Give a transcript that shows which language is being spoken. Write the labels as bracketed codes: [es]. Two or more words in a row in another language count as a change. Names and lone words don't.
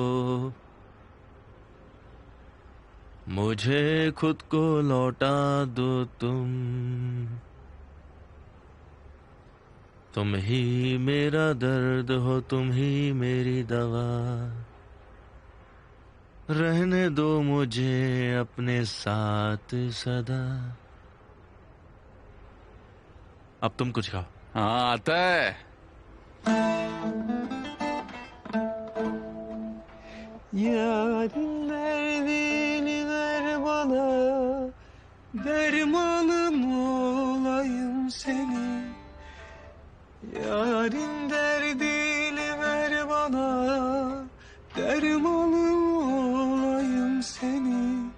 [hi] मुझे खुद को लौटा दो तुम ही मेरा दर्द हो, तुम ही मेरी दवा। रहने दो मुझे अपने साथ सदा। अब तुम कुछ गाओ। हाँ, आता है। [tr] Yarın derdini ver bana, dermanım olayım senin. Yarın derdini ver bana, dermanım olayım senin.